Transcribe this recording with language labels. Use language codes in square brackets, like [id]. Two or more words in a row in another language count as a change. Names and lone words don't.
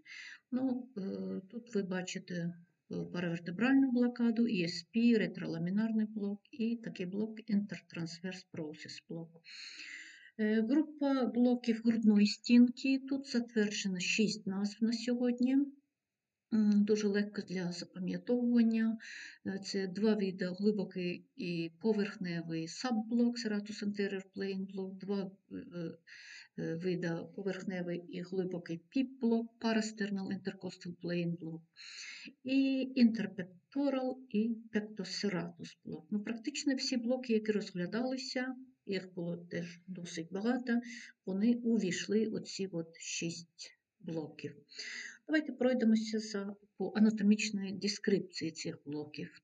[uk] Ну, тут ви бачите паравертебральну блокаду, ESP, ретроламінарний блок і такий блок [en] Intertransverse Process [uk] блок. Група блоків грудної стінки, тут затверджено 6 назв на сьогодні. Дуже легко для запам'ятовування. Це 2 види: глибокий і поверхневий сабблок, [en] serratus anterior plane [uk] блок, 2 види: поверхневий і глибокий піп-блок, [en] parasternal intercostal plane [uk] блок, і interpectoral і pectoserratus блок. Ну, практично всі блоки, які розглядалися, їх було теж досить багато, вони увійшли оці 6 блоків. Давайте пройдемося по анатомічної дескрипції цих блоків.